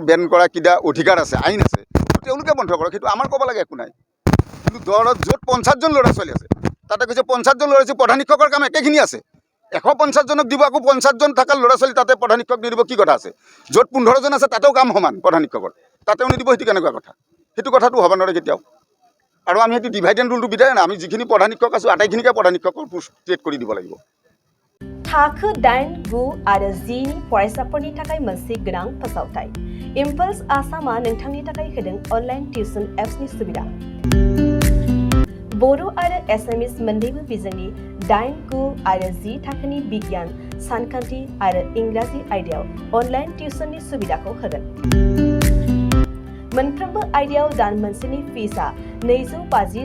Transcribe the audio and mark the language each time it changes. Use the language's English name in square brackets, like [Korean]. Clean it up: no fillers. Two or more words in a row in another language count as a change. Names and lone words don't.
[Assamese] বেন কৰা কিবা অধিকাৰ আছে আইন আছে তেওঁলোকে বন্ধ কৰক সেইটো আমাৰ ক'ব লাগে একো নাই কিন্তু ধৰক য'ত 50জন ল'ৰা ছোৱালী আছে তাতে কৈছে 50জন ল'ৰা ছোৱালী প্ৰধান শিক্ষকৰ কাম একেখিনি আছে 150জনক দিব আকৌ 50জন থকা ল'ৰা ছোৱালী তাতে প্ৰধান শিক্ষক নিদিব কি কথা আছে য'ত 15জন আছে তাতেও কাম সমান প্ৰধান শিক্ষকৰ তাতেও নিদিব সেইটো কেনেকুৱা কথা সেইটো কথাটো হ'ব নোৱাৰে কেতিয়াও আৰু আমি সেইটো [English] divide and ruleটো [Assamese] বিধায় না আমি যিখিনি প্ৰধান শিক্ষক আছোঁ আটাইখিনিকে প্ৰধান শিক্ষকৰ [English] post create [Assamese] কৰি দিব লাগিব [Bodo] थाखो 8, 9 आरो 10 नि फरायसाफोरनि थाखाय मोनसे गोनां फोसावथाय इम्पल्स आसामा नोंथांनि थाखाय होदों [English] online tuition appsनि [Bodo] सुबिदा बर' आरो एसामिस मोन्नैबो बिजोंनि 8, 9 आरो 10 थाखोनि बिगियान सानखान्थि आरो इंराजि आयदायाव [English] online tuitionनि [Bodo] सुबिदाखौ होगोन मोनफ्रोमबो आयदायाव दान मोनसेनि फिसआ 250